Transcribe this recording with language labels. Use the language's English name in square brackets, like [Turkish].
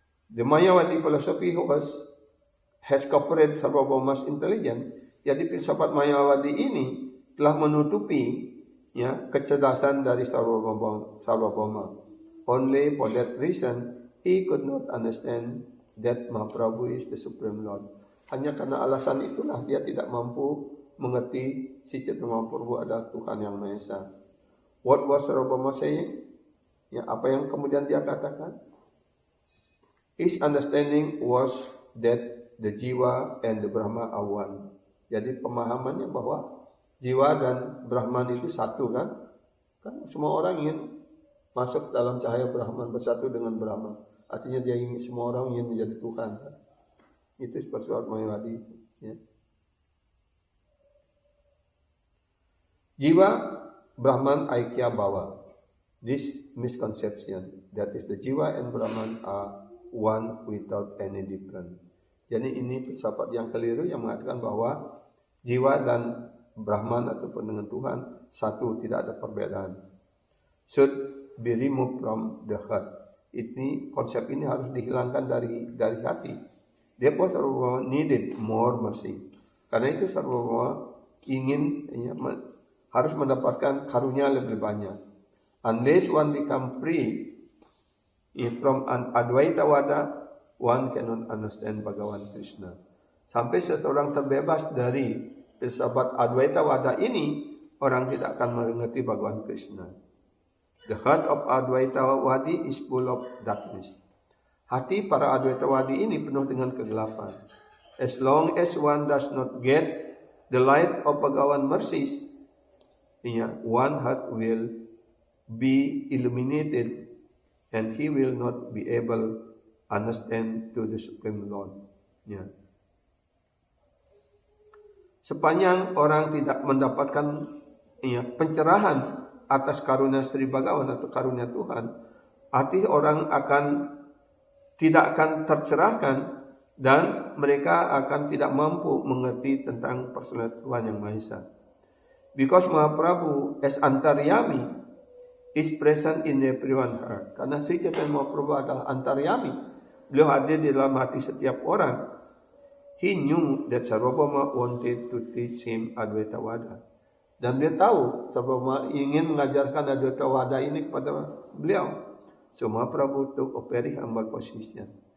[English] The Mayawadi philosophy has cooperated Sarvabhauma's intelligence. [Indonesian] Jadi filsafat Mayawadi ini telah menutupi kecerdasan dari Sarvabhauma. [English] Only for that reason he could not understand that Mahaprabhu is the Supreme Lord. [Indonesian] Hanya karena alasan itulah dia tidak mampu mengerti si Chaitanya Mahaprabhu adalah Tuhan yang Maha Esa. [English] What was Sarvabhauma saying? [Indonesian] Ya, apa yang kemudian dia katakan? [English] His understanding was that the Jiwa and the Brahma are one. [Indonesian] Jadi pemahamannya bahwa Jiwa dan Brahman itu satu kan? Kan semua orang ingin masuk dalam cahaya Brahman, bersatu dengan Brahman. Artinya semua orang ingin menjadi Tuhan kan? Itu seperti Mayawadi. Ya. [Sanskrit] Jiwa, Brahman, Aikya, Bhava. [English] This misconception, that is the Jiwa and Brahman are one without any difference. [Indonesian] Jadi ini filsafat yang keliru yang mengatakan bahwa jiwa dan Brahman ataupun dengan Tuhan satu, tidak ada perbedaan. [English] Should be removed from the heart. [Indonesian] Konsep ini harus dihilangkan dari hati. [English] Therefore Sarvabhauma needed more mercy. [Indonesian] Karena itu Sarvabhauma ingin harus mendapatkan karunia lebih banyak. [English] Unless one become free from an Advaita Vada, one cannot understand Bhagavan Krishna. [Indonesian] Sampai seseorang terbebas dari filsafat Advaita Vada ini, orang tidak akan mengerti Bhagavan Krishna. [English] The heart of Advaita Vadi is full of darkness. [Indonesian] Hati para Advaita Vadi ini penuh dengan kegelapan. [English] As long as one does not get the light of Bhagavan mercies, one heart will be illuminated and he will not be able understand to the Supreme Lord. [Indonesian] Ya. Sepanjang orang tidak mendapatkan pencerahan atas karunia Sri Bhagavan atau karunia Tuhan, hati orang tidak akan tercerahkan dan mereka akan tidak mampu mengerti tentang personal Tuhan yang Maha Esa. [English] Because Mahaprabhu as Antaryami is present in everyone's heart. [Indonesian] Karena Sri Chaitanya Mahaprabhu adalah Antaryami. Beliau hadir di dalam hati setiap orang. [English] He knew that Sarvabhauma wanted to teach him Advaita Vada. [Indonesian] Dan dia tahu Sarvabhauma ingin mengajarkan Advaita Vada ini kepada beliau. [English] So Mahaprabhu took a very humble position.